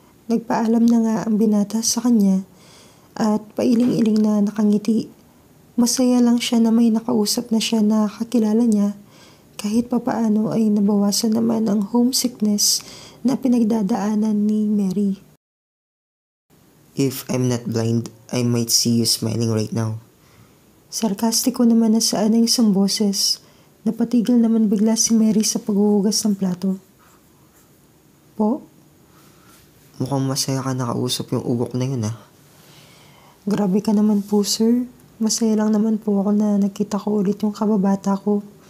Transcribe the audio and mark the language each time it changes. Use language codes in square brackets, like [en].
[tl] Nagpaalam na nga ang binata sa kanya at pailing-iling na nakangiti. Masaya lang siya na may nakausap na siya na kakilala niya. Kahit papaano ay nabawasan naman ang homesickness na pinagdadaanan ni Mary. [en] If I'm not blind, I might see you smiling right now. [tl] Sarkastiko naman na saan ang isang boses. Napatigil naman bigla si Mary sa paghuhugas ng plato. Po? Mukhang masaya ka nakausap yung ugok na yun, ha. Grabe ka naman po, sir. Masaya lang naman po ako na nakita ko ulit yung kababata ko.